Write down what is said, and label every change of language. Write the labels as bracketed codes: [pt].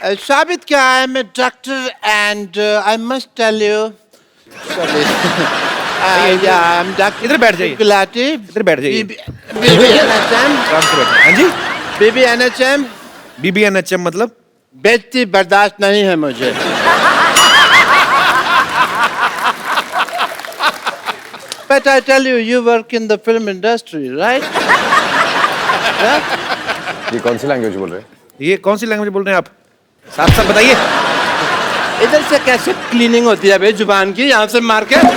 [hi] साबित क्या है, मैं doctor [en] And I must tell you, sorry, I am doctor. [hi] इधर बैठ जाइए, गुलाटी, इधर बैठ जाइए, BBNHM, आराम से बैठिए। हाँ जी, BBNHM, BBNHM मतलब? बेइज्जती बर्दाश्त नहीं है मुझे। [en] But I tell you, you work in the film industry, right? [hi] ये कौन सी लैंग्वेज बोल रहे हैं? ये कौन सी लैंग्वेज बोल रहे हैं आप? साफ साफ बताइए। इधर से कैसे क्लीनिंग होती है भाई जुबान की, यहाँ से मार के?